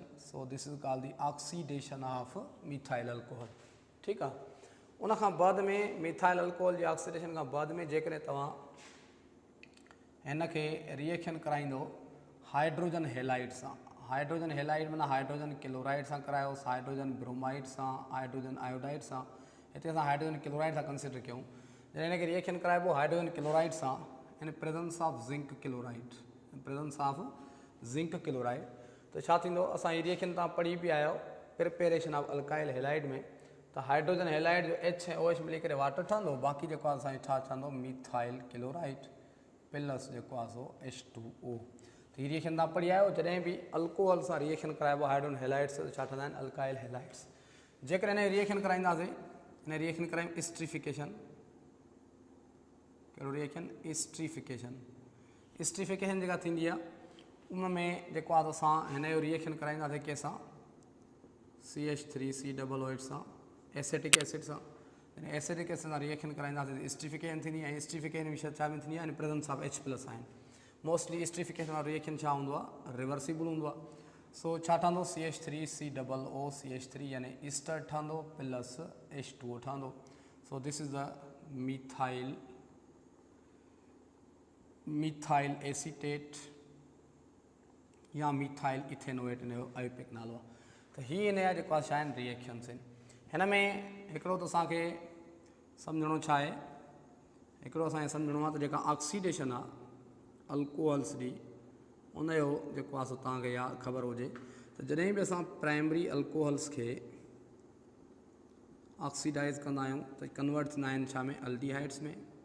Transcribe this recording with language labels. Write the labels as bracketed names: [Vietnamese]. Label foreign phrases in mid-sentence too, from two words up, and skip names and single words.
[English] So this is called the oxidation of methyl alcohol. [Sindhi] ठीकु आहे, उनखां बाद में [English] methyl alcohol [Sindhi] जी ऑक्सीडेशन खां बाद में जेकॾहिं तव्हां हिन खे रिएक्शन कराईंदो [English] hydrogen halide [Sindhi] सां, [English] hydrogen halide [Sindhi] माना [English] hydrogen chloride [Sindhi] सां करायोसि, [English] hydrogen bromide [Sindhi] सां, [English] hydrogen iodide [Sindhi] सां। हिते असां [English] hydrogen chloride [Sindhi] सां कंसिडर कयूं जॾहिं हिनखे रिएक्शन कराइबो [English] hydrogen chloride [Sindhi] सां [English] in presence of zinc chloride, presence of zinc chloride, [Sindhi] त छा थींदो, असां हीअ रिएक्शन तव्हां पढ़ी बि आहियो [English] preparation of alkyl halide [Sindhi] में, त [English] hydrogen halide [Sindhi] जो H ऐं OH मिली करे वाटर ठहंदो, बाक़ी जेको आहे असांजो छा ठहंदो, [English] methyl chloride plus [Sindhi] जेको आहे सो H2O। त हीअ रिएक्शन तव्हां पढ़ी आहियो, जॾहिं बि अल्कोहल सां रिएक्शन कराइबो [English] hydrogen halide [Sindhi] सां, छा ठहंदा आहिनि, [English] alkyl halides. [Sindhi] जेकर हिन रिएक्शन कराईंदासीं, हिन रिएक्शन करायूं स्ट्रीफिकेशन, कहिड़ो रिएक्शन, स्ट्रीफिकेशन। स्ट्रीफिकेशन जेका थींदी आहे उन में जेको आहे असां हिन जो रिएक्शन कराईंदासीं कंहिंसां, CH3COOH सां, [English] acetic acid [Sindhi] सां। [English] acidic acid [Sindhi] सां रिएक्शन कराईंदासीं स्ट्रीफिकेशन थींदी आहे, ऐं स्ट्रीफिकेशन विषय छा में थींदी आहे, [English] presence of H+ [Sindhi] आहिनि। मोस्टली स्ट्रीफिकेशन वारो रिएक्शन छा हूंदो आहे, रिवर्सिबल हूंदो आहे। सो छा ठहंदो, CH3COO CH3 यानी ईस्टर ठहंदो प्लस H2O ठहंदो। [English] so this is the methyl acetate या methyl ethanoate, [Sindhi] इन जो आयोपिक नालो आहे। त हीअ हिन जा जेको आहे छा आहिनि, रिएक्शन्स आहिनि। हिन में हिकिड़ो त असांखे सम्झणो छा आहे, हिकिड़ो असांखे सम्झणो आहे त जेका ऑक्सीडेशन आहे अल्कोहल्स जी, उन जो जेको आहे सो तव्हांखे यादि ख़बर हुजे त जॾहिं बि असां [English] primary alcohols [Sindhi] खे ऑक्सीडाइज़ कंदा आहियूं त कन्वर्ट थींदा आहिनि छा में, अल्डिहाइड्स में।